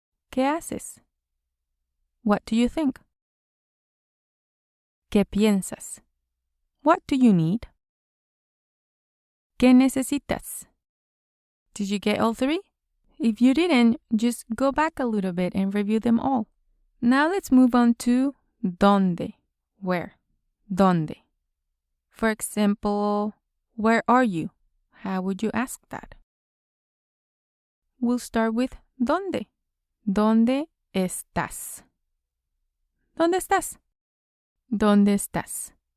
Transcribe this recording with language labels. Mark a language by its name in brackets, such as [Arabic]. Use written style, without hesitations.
[Spanish] ¿Qué haces? [English] What do you think? [Spanish] ¿Qué piensas? [English] What do you need? [Spanish] ¿Qué necesitas? [English] Did you get all three? If you didn't, just go back a little bit and review them all. Now let's move on to ¿dónde? Where? ¿Dónde? For example, where are you? How would you ask that? We'll start with ¿dónde? [Spanish] ¿Dónde estás? ¿Dónde estás? ¿Dónde estás?